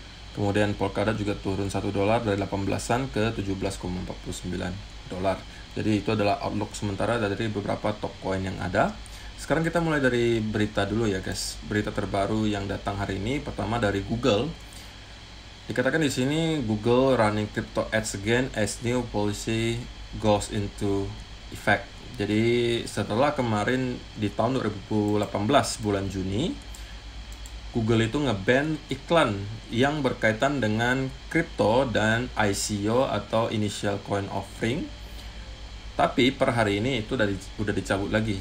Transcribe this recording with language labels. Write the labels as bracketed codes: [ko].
[id] Kemudian Polkadot juga turun 1 dolar dari 18-an ke 17,49 dolar. Jadi itu adalah outlook sementara dari beberapa top coin yang ada. Sekarang kita mulai dari berita dulu ya guys. Berita terbaru yang datang hari ini pertama dari Google. Dikatakan di sini [en] Google running crypto ads again as new policy goes into effect. [id] Jadi setelah kemarin di tahun 2018 bulan Juni, Google itu nge-ban iklan yang berkaitan dengan kripto dan ICO atau Initial Coin Offering. Tapi per hari ini itu udah dicabut lagi.